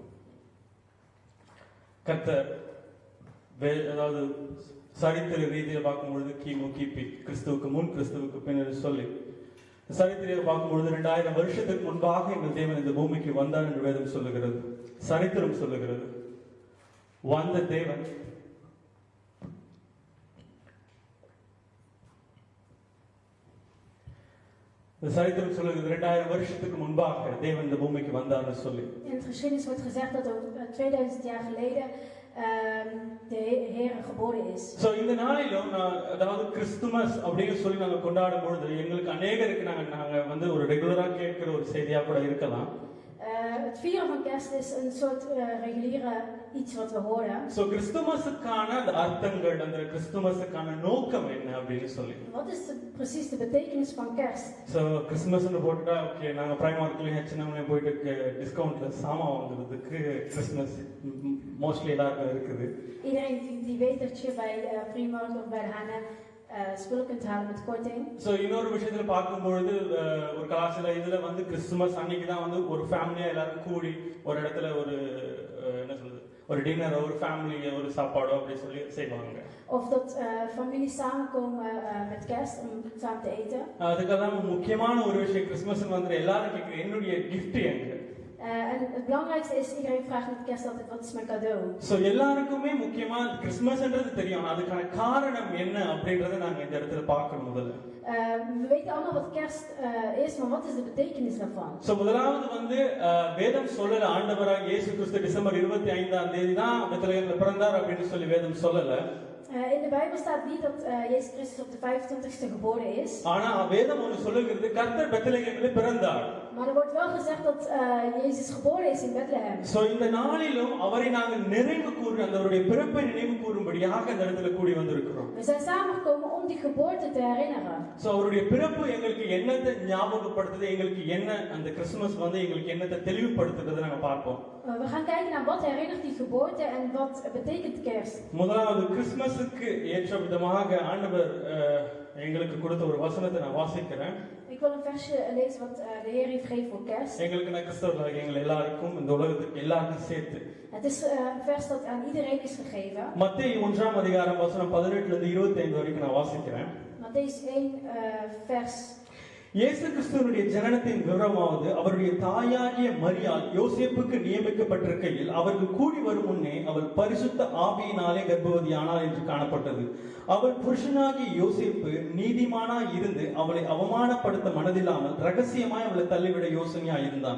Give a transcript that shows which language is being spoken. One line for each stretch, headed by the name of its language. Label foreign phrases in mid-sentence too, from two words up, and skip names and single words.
Tamil: கர்த்தர் அதாவது சரித்திர ரீதியில் பார்க்கும்பொழுது கிமு கிபி கிறிஸ்துவுக்கு முன் கிறிஸ்துவுக்கு பின் சொல்லி சரித்திரம் பார்க்கும்பொழுது 2000 வருஷத்துக்கு முன்பாக எங்கள் தேவன் இந்த பூமிக்கு வந்தார் என்று வேதம் சொல்லுகிறது, சரித்திரம் சொல்லுகிறது. வந்த தேவன் சரித்திரம் சொல்லுகிறது 2000 வருஷத்துக்கு முன்பாக தேவன் இந்த பூமிக்கு வந்தார்னு சொல்லி.
Dutch: In de geschiedenis wordt gezegd dat er 2000 jaar geleden de Heer geboren is.
Tamil: So இந்த நாளிலும் அதாவது கிறிஸ்துமஸ் அப்படின்னு சொல்லி நாங்க கொண்டாடும் பொழுது எங்களுக்கு அநேகருக்கு நாங்க வந்து ஒரு ரெகுலரா கேட்கிற ஒரு செய்தியா கூட இருக்கலாம்.
Dutch: Het vieren van kerst is een soort reguliere iets wat we horen.
Tamil: So கிறிஸ்துமஸுக்கான அந்த அர்த்தங்கள், அந்த கிறிஸ்துமஸுக்கான நோக்கம் என்ன அப்படின்னு சொல்லி.
Dutch: Wat is precies de betekenis van kerst?
Tamil: So கிறிஸ்துமஸ்னு போட்டுட்டா ஓகே, நாங்க பிரைமார்க்லயும் H&Mலயும் போயிட்டு டிஸ்கவுண்ட்ல சாமான் வாங்குறதுக்கு கிறிஸ்துமஸ் மோஸ்ட்லி எல்லாருக்கும் இருக்குது.
Dutch: Iedereen die weet dat je bij Primark of bij de H&M spullen kunt halen met korting.
Tamil: So இன்னொரு விஷயத்துல பார்க்கும்பொழுது ஒரு கலாச்சார இதுல வந்து கிறிஸ்துமஸ் அன்னைக்கு தான் வந்து ஒரு ஃபேமிலியா எல்லாரும் கூடி ஒரு இடத்துல ஒரு என்ன சொல்றது ஒரு டின்னர் ஒரு ஃபேமிலி ஒரு சாப்பாடோ அப்படி சொல்லி செய்வாங்க.
Dutch: Of dat families samenkomen met kerst om samen te eten.
Tamil: அதுக்கெல்லாம் முக்கியமான ஒரு விஷயம் கிறிஸ்துமஸ் வந்து எல்லாரும் கேட்குற என்னுடைய gift எங்க.
Dutch: En het belangrijkste is, iedereen vraagt met kerst altijd, wat is mijn cadeau?
Tamil: So எல்லாருக்குமே முக்கியமா கிறிஸ்துமஸ்ன்றது தெரியும், அதுக்கான காரணம் என்ன அப்படின்றத நாங்க இந்த இடத்துல பார்க்கணும் முதல்ல.
Dutch: We weten allemaal wat kerst is, maar wat is de betekenis daarvan?
Tamil: So முதலாவது வந்து வேதம் சொல்லல ஆண்டவராக இயேசு கிறிஸ்து டிசம்பர் 25ஆம் தேதி தான் பெத்லகேம்ல பிறந்தார் அப்படின்னு சொல்லி வேதம் சொல்லல.
Dutch: In de Bijbel staat niet dat Jezus Christus op de 25e geboren is.
Tamil: ஆனா வேதம் ஒன்னு சொல்லுகிறது கர்த்தர் பெத்லகேமிலே பிறந்தார்.
Dutch: Maar er wordt wel gezegd dat Jezus geboren is in Bethlehem.
Tamil: So இந்த நாளிலும் அவரை நாங்கள் நினைவு கூற அவருடைய பிறப்பை நினைவு கூறும்படியாக இந்த இடத்துல கூடி வந்திருக்கிறோம்.
Dutch: We zijn samengekomen om die geboorte te herinneren.
Tamil: So அவருடைய பிறப்பு எங்களுக்கு என்னத்தை ஞாபகப்படுத்துது, எங்களுக்கு என்ன அந்த கிறிஸ்துமஸ் வந்து எங்களுக்கு என்னத்தை தெளிவுபடுத்துறது நாங்க பார்ப்போம்.
Dutch: We gaan kijken naar wat herinnert die geboorte en wat betekent kerst.
Tamil: முதலாவது கிறிஸ்துமஸுக்கு ஏற்ற விதமாக ஆண்டவர் எங்களுக்கு கொடுத்த ஒரு வசனத்தை நான் வாசிக்கிறேன்.
Dutch: Ik wil een versje lezen wat de Heer heeft gegeven voor kerst.
Tamil: எங்களுக்கு நான் கிறிஸ்தவர்களாகிய எங்கள் எல்லாருக்கும் இந்த உலகத்துக்கு எல்லாருக்கும் சேர்த்து.
Dutch: Het is een vers dat aan iedereen is gegeven.
Tamil: மத்தேயு 1ஆம் அதிகாரம் வசனம் 18 ல இருந்து 25 வரைக்கும் நான் வாசிக்கிறேன்.
Dutch: Mattheüs 1 vers.
Tamil: இயேசு கிறிஸ்துவினுடைய ஜனனத்தின் விவரமாவது அவருடைய தாயாகிய மரியாள் யோசேப்புக்கு நியமிக்கப்பட்டிருக்கையில் அவர்கள் கூடி வரும் முன்னே அவள் பரிசுத்த ஆவியினாலே கர்ப்பவதியானாள் என்று காணப்பட்டது. அவள் புருஷனாகிய யோசேப்பு நீதிமானாய் இருந்து அவளை அவமானப்படுத்த மனதில்லாமல் ரகசியமாய் அவளை தள்ளிவிட யோசனையாய் இருந்தான்.